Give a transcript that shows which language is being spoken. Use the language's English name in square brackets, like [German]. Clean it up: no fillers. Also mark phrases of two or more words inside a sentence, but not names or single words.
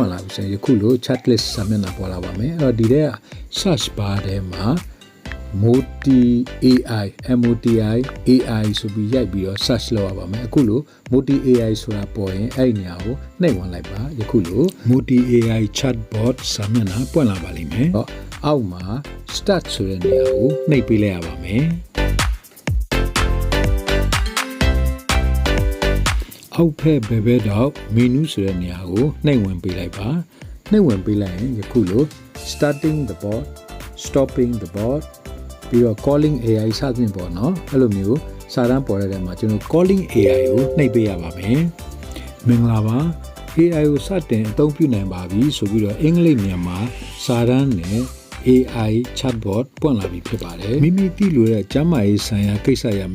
[Burmese] င့်လာပြီဆိုရင်ယခုလို [English] chat list [Burmese] စာမျက်နှာပေါ်လာပါမယ်အဲ့တော့ဒီထဲက [English] search bar [Burmese] ထဲမှာ Moti AI MOTIဆိုပြီးရိုက်ပြီးတော့ search လုပ်ရပါမယ်အခုလို Moti AI ဆိုတာပေါ်ရင်အဲ့ဒီနေရာကိုနှိပ်ဝင်လိုက်ပါယခုလို Moti AI chatbot စာမျက်နှာပွင့်လာပါလိမ့်မယ်အောက်မှာ start ဆိုတဲ့နေရာကိုနှိပ်ပေးလိုက်ရပါမယ် အောက်ဖက်ဘယ်တော့မီနူးဆိုတဲ့နေရာကိုနှိပ်ဝင်ပေးလိုက်ပါနှိပ်ဝင်ပေးလိုက်ရင်ယခုလို [English] starting the bot stopping the bot [Burmese] ပြီးတော့ [English] calling AI [Burmese] စသဖြင့်ပေါ့နော်အဲ့လိုမျိုးစာတန်းပေါ်တဲ့နေရာမှာကျွန်တော် [English] calling AI [Burmese] ကိုနှိပ်ပေးရပါမယ် မင်္ဂလာပါ AI ကိုစတင်အသုံးပြုနိုင်ပါပြီဆိုပြီးတော့အင်္ဂလိပ်မြန်မာစာတန်းနဲ့AI chatbot ပွင့်လာပြီဖြစ်ပါတယ်မိမိသိလို့တဲ့ကျမ်းမာရေးဆိုင်ရာကိစ္စရပ်